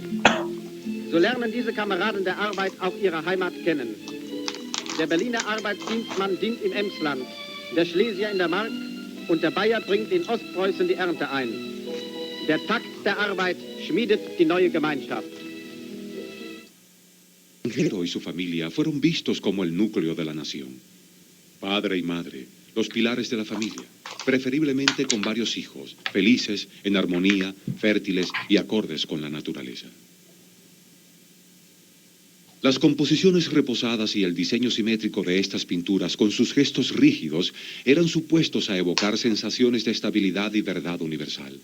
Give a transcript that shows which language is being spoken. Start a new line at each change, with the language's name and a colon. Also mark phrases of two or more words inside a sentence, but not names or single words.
German: So lernen diese Kameraden der Arbeit auch ihre Heimat kennen. Der Berliner Arbeitsdienstmann dient im Emsland, der Schlesier in der Mark und der Bayer bringt in Ostpreußen die Ernte ein. Der Takt der Arbeit schmiedet die neue Gemeinschaft.
Spanish: El extranjero y su familia fueron vistos como el núcleo de la nación. Padre y madre, los pilares de la familia, preferiblemente con varios hijos, felices, en armonía, fértiles y acordes con la naturaleza. Las composiciones reposadas y el diseño simétrico de estas pinturas, con sus gestos rígidos, eran supuestos a evocar sensaciones de estabilidad y verdad universal.